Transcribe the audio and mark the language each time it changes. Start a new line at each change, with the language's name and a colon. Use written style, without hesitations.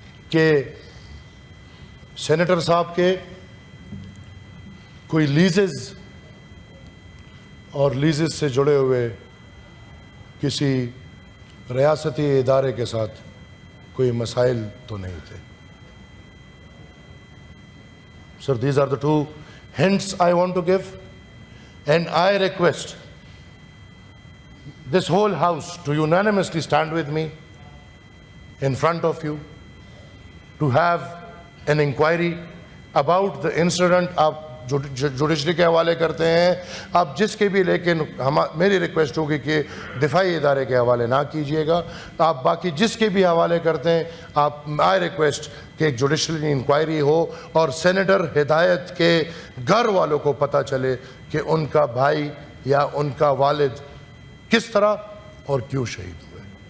Urdu: کہ سینیٹر صاحب کے کوئی لیزز اور لیزز سے جڑے ہوئے کسی ریاستی ادارے کے ساتھ کوئی مسائل تو نہیں تھے.
English: Sir, these are the two hints I want to give, and I request this whole house to unanimously stand with me in front of you to have an inquiry about the incident.
Urdu: آپ judiciary کے حوالے کرتے ہیں آپ جس کے بھی, لیکن میری ریکویسٹ ہوگی کہ دفاعی ادارے کے حوالے نہ کیجئے گا. آپ باقی جس کے بھی حوالے کرتے ہیں آپ,
English: I request
Urdu: کہ ایک جوڈیشری انکوائری ہو اور سینیٹر ہدایت کے گھر والوں کو پتہ چلے کہ ان کا بھائی یا ان کا والد کس طرح اور کیوں شہید ہوئے.